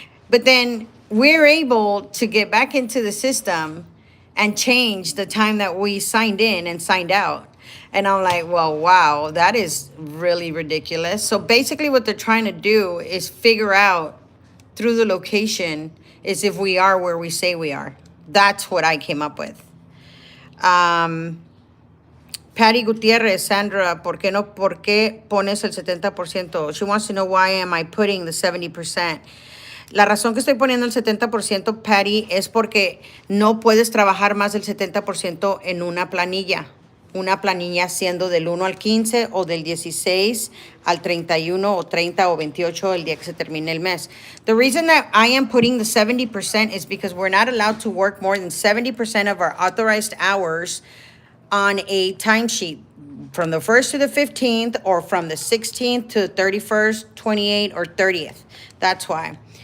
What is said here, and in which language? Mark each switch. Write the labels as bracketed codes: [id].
[en] But then we're able to get back into the system and change the time that we signed in and signed out. And I'm like, well, wow, that is really ridiculous. So basically what they're trying to do is figure out through the location is if we are where we say we are. That's what I came up with. [es] Patty Gutierrez, Sandra, ¿por qué pones el 70%? [en] She wants to know why am I putting the 70%. [es] La razón que estoy poniendo el 70%, Patty, es porque no puedes trabajar más del 70% en una planilla. Una planilla siendo del 1 al 15 o del 16 al 31 o 30 o 28 el día que se termine el mes. [en] The reason that I am putting the 70% is because we're not allowed to work more than 70% of our authorized hours on a timesheet from the 1st to the 15th or from the 16th to the 31st, 28th, or 30th. That's why.